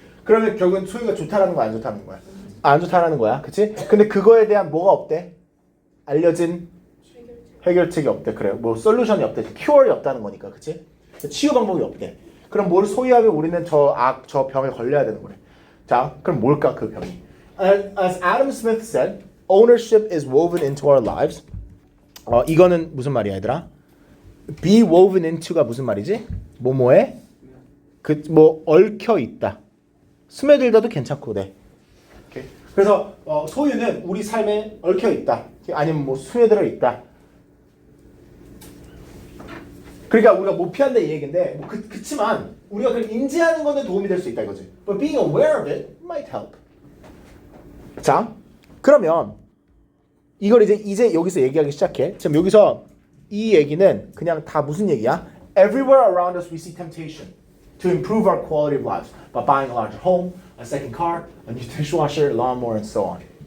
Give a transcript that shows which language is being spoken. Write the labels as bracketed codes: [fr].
[ko] 그러면 결국은 소유가 좋다라는 거야, 안 좋다는 거야? 안 좋다라는 거야, 그렇지? 근데 그거에 대한 뭐가 없대? 알려진 해결책이 없대. 그래, 뭐 솔루션이 없대, 큐어이 없다는 거니까, 그렇지? 치유 방법이 없대. 그럼 뭘 소유하면 우리는 저 병에 걸려야 되는 거래. 자, 그럼 뭘까 그 병이? [en] As Adam Smith said, ownership is woven into our lives. [ko] 이거는 무슨 말이야, 얘들아? [en] Be woven into [ko] 가 무슨 말이지? 뭐뭐에 뭐 얽혀 있다. 스며들다도 괜찮고, 네. 오케이. 그래서 소유는 우리 삶에 얽혀 있다. 아니면 뭐 스며들어 있다. 그러니까 우리가 못 피한다 이 얘기인데, 뭐 그치만 우리가 그걸 인지하는 거는 도움이 될 수 있다 이거지. [en] But being aware of it might help. [ko] 자, 그러면 이걸 이제 여기서 얘기하기 시작해. 지금 여기서 이 얘기는 그냥 다 무슨 얘기야? [en] Everywhere around us we see temptation to improve our quality of lives by buying a larger home, a second car, a new dishwasher, lawnmower, and so on.